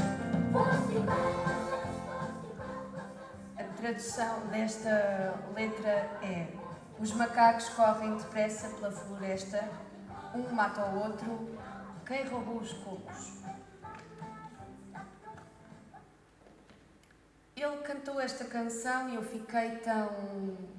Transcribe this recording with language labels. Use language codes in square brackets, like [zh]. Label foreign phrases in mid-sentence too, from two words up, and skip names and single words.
[de] Wo ist die Kokosnuss? Wo ist die Kokosnuss? [pt] A tradução desta letra é: os macacos correm depressa pela floresta, um mata o outro, quem roubou os cocos? Ele cantou esta canção e eu fiquei tão...